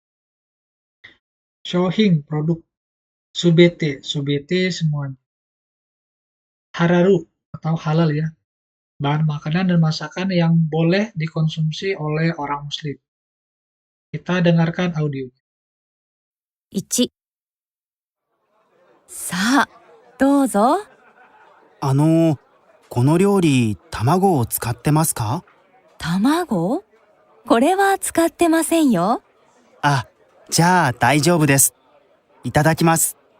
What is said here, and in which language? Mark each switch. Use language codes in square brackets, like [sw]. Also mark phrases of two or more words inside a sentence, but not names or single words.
[id] Shohin, produk. Subete, subete semuanya. Hararu atau halal ya, bahan makanan dan masakan yang boleh dikonsumsi oleh orang muslim. Kita dengarkan audio. [ja] 1、さあ、どうぞ。この料理、卵を使ってますか？卵？これは使ってませんよ。あ、じゃあ大丈夫です。いただきます。